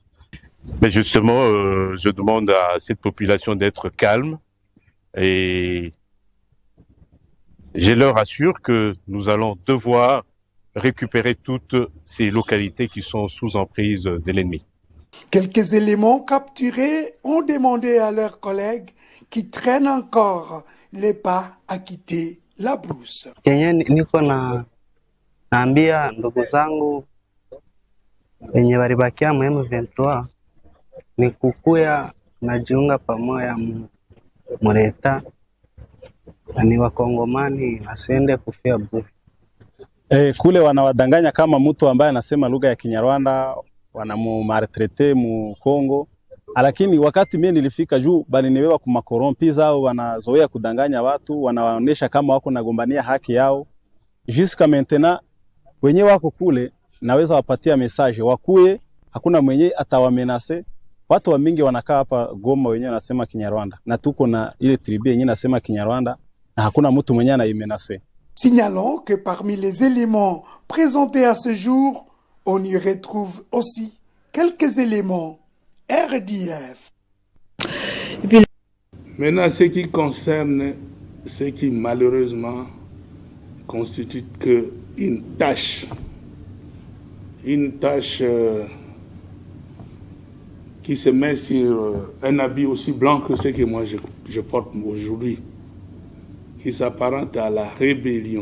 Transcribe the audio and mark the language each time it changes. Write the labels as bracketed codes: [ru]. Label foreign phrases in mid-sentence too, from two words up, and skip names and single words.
[fr] Mais justement, je demande à cette population d'être calme et je leur assure que nous allons devoir récupérer toutes ces localités qui sont sous emprise de l'ennemi. Quelques éléments capturés ont demandé à leurs collègues qui traînent encore les pas à quitter la brousse. [sw] Kenye niko naambia ndugu zangu wenye walibakia mu M23 ni kukuya najiunga pamoja mureta na ni wakongomani wasiende kufia bure. Kule wanawadanganya kama mtu ambaye anasema lugha ya Kinyarwanda wanamumaltrete mu Kongo, lakini wakati mimi nilifika juu bali niwewa kuma korompi zao wanazoea kudanganya watu, wanawaonesha kama wako nagombania haki yao. [fr] Jusqu'à maintenant [sw] wenyewe wako kule, naweza wapatia message wakuye, hakuna mwenye atawamenase. Watu wa mingi wanakaa hapa Goma wenyewe nasema Kinyarwanda, na tuko na ile tribu yenyewe nasema Kinyarwanda na hakuna mtu mwenye anaimenase. [fr] Signalons que parmi les éléments présentés à ce jour, on y retrouve aussi quelques éléments RDF. Maintenant, ce qui concerne ce qui malheureusement constitue une tâche qui se met sur un habit aussi blanc que ce que moi je porte aujourd'hui, qui s'apparente à la rébellion.